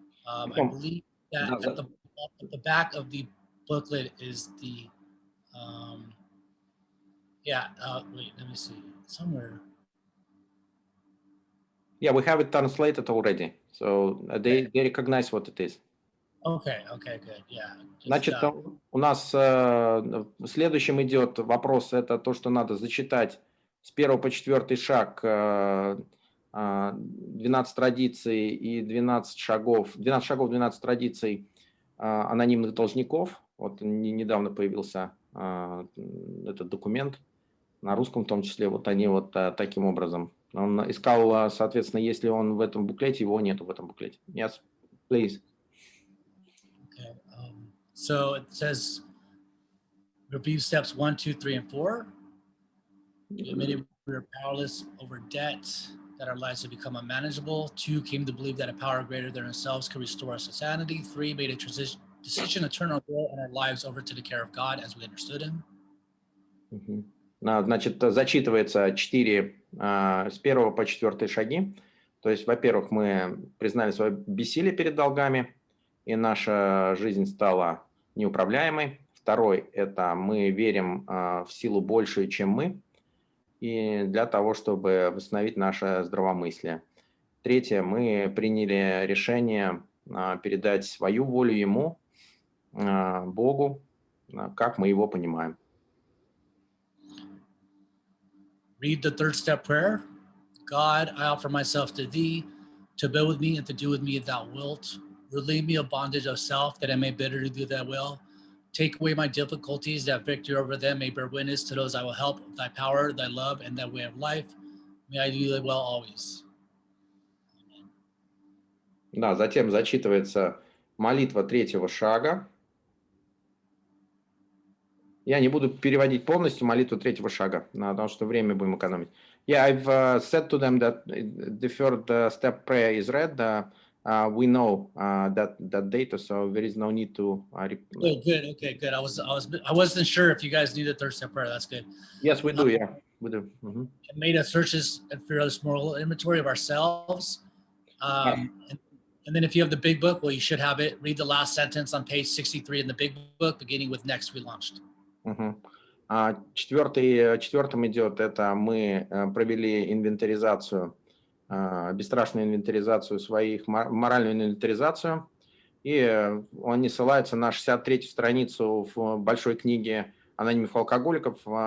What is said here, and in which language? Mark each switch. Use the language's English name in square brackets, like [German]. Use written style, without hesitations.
[English] I believe that at the back of the booklet is the, wait, let me see, somewhere. Yeah, we have it translated already, so they recognize what it is. Okay, good, yeah. [Russian] Значит, у нас следующим идет вопрос, это то, что надо зачитать с 1 по 4 шаг 12 традиций и 12 шагов, 12 традиций анонимных должников. Вот недавно появился этот документ, на русском в том числе, вот они вот таким образом. Он искал, соответственно, если он в этом буклете, его нету в этом буклете. [English] Yes, please. Okay. So it says, review steps 1, 2, 3, and 4. We admitted we were powerless over debt, that our lives had become unmanageable. 2, came to believe that a power greater than ourselves could restore us to sanity. 3, made a decision to turn our will and our lives over to the care of God as we understood Him. [Russian] Значит, зачитывается 4 с 1 по 4 шаги. То есть, во-первых, мы признали свое бессилие перед долгами, и наша жизнь стала неуправляемой. Второй – это мы верим в силу большую, чем мы, и для того, чтобы восстановить наше здравомыслие. Третье – мы приняли решение передать свою волю Ему, Богу, как мы Его понимаем. [English] Read the third step prayer. God, I offer myself to Thee, to build with me and to do with me as Thou wilt. Relieve me of bondage of self, that I may better do Thy will. Take away my difficulties, that victory over them may bear witness to those I will help. Thy power, Thy love, and Thy way of life. May I do Thy will always. [Russian] Да, затем зачитывается молитва третьего шага. Я не буду переводить полностью молитву третьего шага, потому что время будем экономить. [English] Yeah, I've said to them that the third step prayer is read. We know that data, so there is no need to. Oh, good. Okay, good. I wasn't sure if you guys need a third step prayer. That's good. Yes, we do. Yeah, we do. It made us searches and fearless moral inventory of ourselves. And then if you have the big book, well, you should have it. Read the last sentence on page 63 in the big book, beginning with next we launched. [Russian] Четвертым идет, это мы провели инвентаризацию, бесстрашную инвентаризацию своих, моральную инвентаризацию, и он не ссылается на 63-ю страницу в большой книге анонимных алкоголиков.